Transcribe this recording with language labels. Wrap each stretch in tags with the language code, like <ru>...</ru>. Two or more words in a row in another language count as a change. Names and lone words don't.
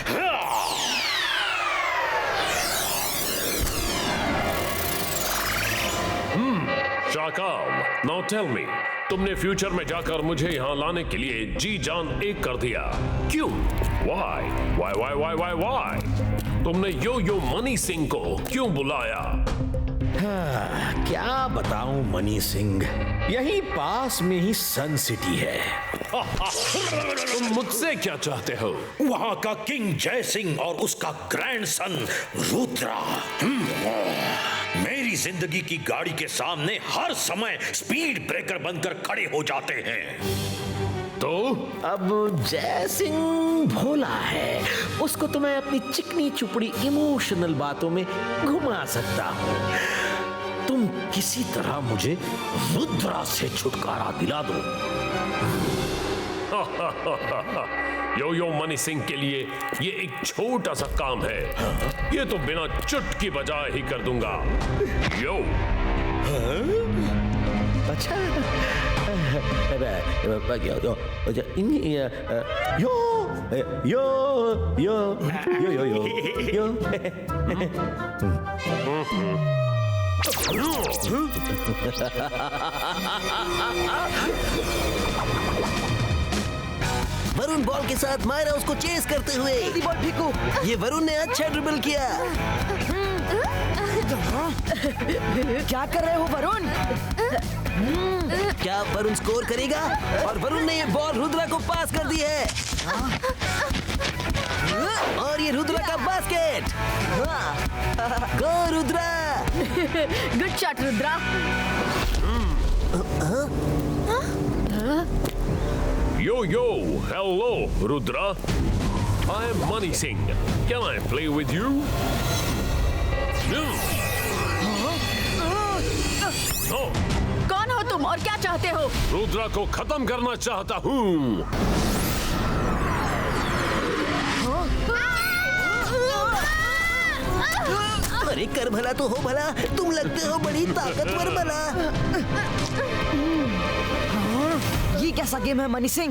<hi>शाकाल,</hi> <en>now tell me,</en> <hi>तुमने फ्यूचर में जाकर मुझे यहाँ लाने के लिए जी जान एक कर दिया, क्यों?</hi> <en>Why? Why? Why? Why? Why? Why?</en> <hi>तुमने यो यो मनी सिंह को क्यों बुलाया? क्या बताऊं मनी सिंह, यहीं पास में ही सन सिटी है। तुम मुझसे क्या चाहते हो? वहां का किंग जय सिंह और उसका ग्रैंडसन रुद्रा मेरी जिंदगी की गाड़ी के सामने हर समय</hi> <en>speed breaker</en> <hi>बनकर खड़े हो जाते हैं। तो अब जय सिंह भोला है, उसको तो मैं अपनी चिकनी चुपड़ी इमोशनल बातों में घुमा सकता हूँ। तुम किसी तरह मुझे रुद्रा से छुटकारा दिला दो। यो यो मनी सिंह के लिए ये एक छोटा सा काम है, ये तो बिना चुटकी बजाए ही कर दूंगा। यो अच्छा, यो यो यो यो यो वरुण बॉल के साथ मायरा उसको चेस करते हुए। बॉल फेंको। ये वरुण ने अच्छा ड्रिबल किया। क्या कर रहे हो वरुण? क्या वरुण स्कोर करेगा? और वरुण ने ये बॉल रुद्रा को पास कर दी है। और ये रुद्रा का बास्केट। गो रुद्रा।</hi> <en>good shot Rudra. Yo, yo, hello, Rudra. I am Money Singh. Can I play with you? No. No.</en> <hi>कौन हो तुम और क्या चाहते हो? रुद्रा को खत्म करना चाहता हूँ। अरे कर भला तो हो भला, तुम लगते हो बड़ी ताकतवर भला। ये कैसा गेम है मनी सिंह?</hi>